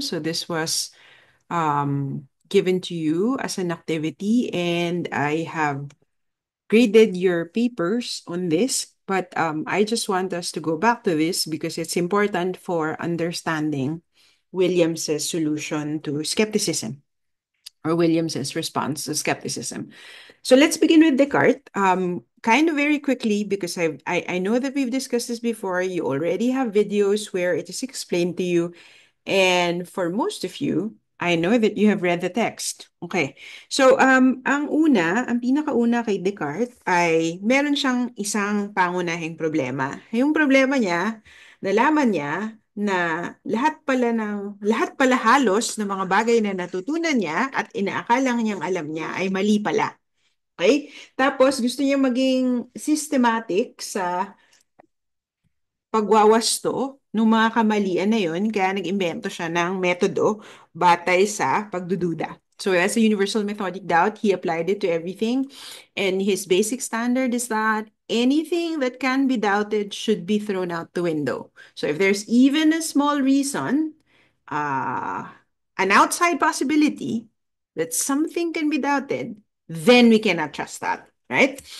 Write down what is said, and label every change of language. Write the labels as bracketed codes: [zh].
[en] So this was given to you as an activity, and I have graded your papers on this, but I just want us to go back to this because it's important for understanding Williams's solution to skepticism or Williams's response to skepticism. So let's begin with Descartes. Kind of very quickly because I know that we've discussed this before. You already have videos where it is explained to you, and for most of you, I know that you have read the text. Okay. [tl] So, ang pinakauna kay Descartes ay meron siyang isang pangunahing problema. Yung problema niya, nalaman niya na lahat pala halos ng mga bagay na natutunan niya at inaakalang niyang alam niya ay mali pala. Okay? Tapos gusto niya maging systematic sa pagwawasto ng mga kamalian na yun, kaya nag-imbento siya ng metodo batay sa pagdududa. [en] So as a universal methodic doubt, he applied it to everything. And his basic standard is that anything that can be doubted should be thrown out the window. So if there's even a small reason, uh, an outside possibility that something can be doubted, then we cannot trust that, right?